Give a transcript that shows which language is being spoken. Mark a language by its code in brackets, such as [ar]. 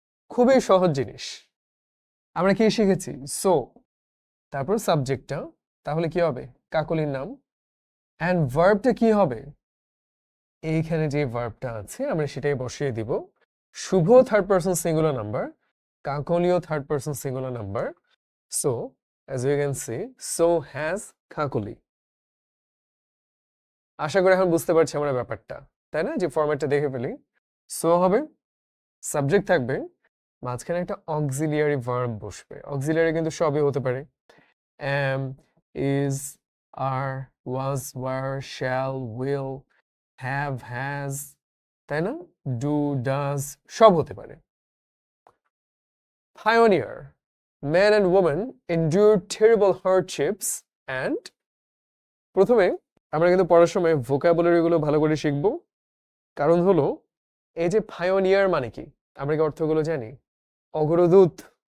[bn] খুবই সহজ জিনিস। আমরা কি শিখেছি? সো, তারপর সাবজেক্টটা, তাহলে কি হবে? কাকলির নাম। অ্যান্ড ভার্বটা কি হবে? এইখানে যে ভার্বটা আছে আমরা সেটাই বসিয়ে দিব। শুভ third person singular number, কাকলিও third person singular number. [en] So as you can see, so has Kakoli. [bn] আশা করি এখন বুঝতে পারছি আমরা ব্যাপারটা, তাই না? যে ফরম্যাটটা দেখে ফেলি। সো হবে, সাবজেক্ট থাকবে, মাঝখানে একটা অক্সিলিয়ারি ভার্ব বসবে। অক্সিলিয়ারি কিন্তু সবই হতে পারে, am, is, are, was, were, shall, will, have, has, তাই না? ডু, ডাজ, সব হতে পারে। [en] Pioneer, men and women endured terrible hardships and, [bn] প্রথমে আমরা কিন্তু পড়ার সময় ভোকাবুলারি গুলো ভালো করে শিখব। কারণ হলো এই যে পায়োনিয়ার মানে কি, আমরা কি অর্থগুলো জানি? অগ্রদূত।